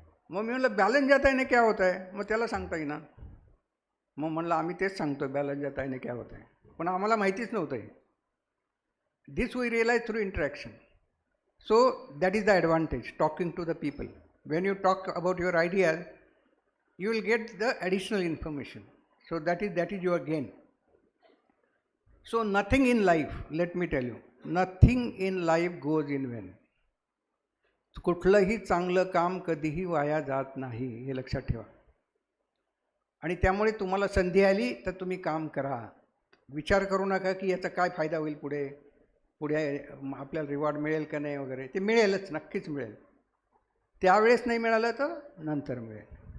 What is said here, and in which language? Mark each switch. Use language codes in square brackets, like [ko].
[mr] मग मी म्हणलं [hi] बॅलन्स जाता है ना क्या होता है? [mr] मग त्याला सांगता येईना. मग म्हणलं आम्ही तेच सांगतो बॅलन्स जाता है ना क्या होता है, पण आम्हाला माहितीच नव्हतं हे. [en] This we realise through interaction. So that is the advantage talking to the people. When you talk about your ideas, you will get the additional information. So that is your gain. So nothing in life, let me tell you, nothing in life goes in vain. [mr] कुठलंही चांगलं काम कधीही वाया जात नाही, हे लक्षात ठेवा. आणि त्यामुळे तुम्हाला संधी आली तर तुम्ही काम करा. विचार करू नका की याचा काय फायदा होईल पुढे पुढे आपल्याला रिवॉर्ड मिळेल का नाही वगैरे. ते मिळेलच, नक्कीच मिळेल. त्यावेळेस नाही मिळालं तर नंतर मिळेल.